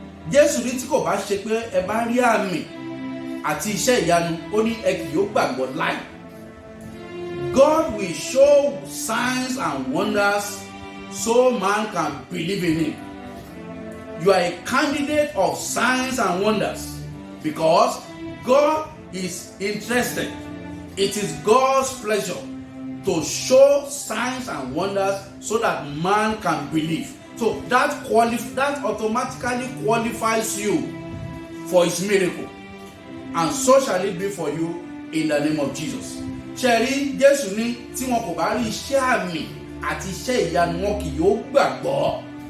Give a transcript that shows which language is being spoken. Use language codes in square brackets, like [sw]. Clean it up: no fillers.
[yo] Jésù ní tí kò bá ṣe pé ẹ bá rí àmì àti iṣẹ́ ìyanu, ó ní ẹ kì yóò gbàgbọ́ láì. [en] God will show signs and wonders so man can believe in him. You are a candidate of signs and wonders because God is interested. It is God's pleasure to show signs and wonders so that man can believe. So that automatically qualifies you for his miracle, and so shall it be for you in the name of Jesus. [yo] Ṣẹ̀rí Jésù ní tí wọn kò bá rí iṣẹ́ àmì àti iṣẹ́ ìyanu wọn kì yóò gbàgbọ́.